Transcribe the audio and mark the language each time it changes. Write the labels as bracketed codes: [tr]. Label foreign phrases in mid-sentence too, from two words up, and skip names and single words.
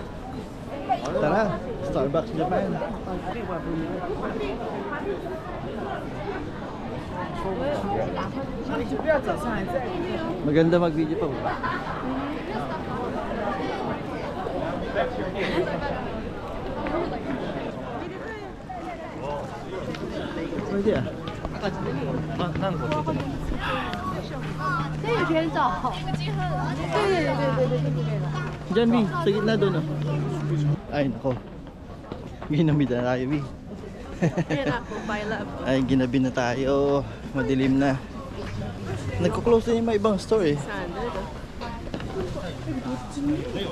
[tl] Tara. Starbucks Japan. Maganda mag-video pa ba? Pwede ah. [zh] 这也可以找。对。 [tl] Diyan, Vi. Sa gitna doon, oh. Ay, nako. Ginabi na tayo, Vi. Ayan ako, pile up. Ay, ginabi na tayo. Madilim na. Nagko-close na yung mga ibang store, eh. Saan? Dito. Eh, malapit na yun.